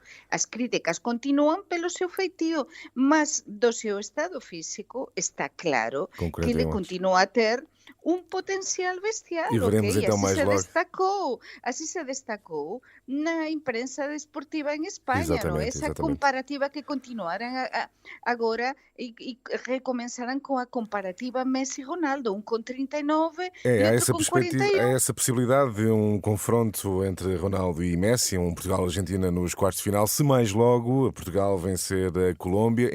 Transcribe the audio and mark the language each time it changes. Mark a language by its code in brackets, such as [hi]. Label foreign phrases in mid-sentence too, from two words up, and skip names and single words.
[gl] As críticas continúan pelo seu feitio, mas do seu estado físico está claro que ele continúa a ter un potencial bestial, E veremos okay? [pt] então mais logo. [gl] Así se destacou na imprensa desportiva en España, non? [pt] Esa Exatamente. comparativa que continuaran agora e recomençaran com a comparativa Messi-Ronaldo, um com 39 e outro com 41. Há essa possibilidade de um confronto entre Ronaldo e Messi, um Portugal-Argentina nos quartos de final, se mais logo Portugal vencer a Colômbia.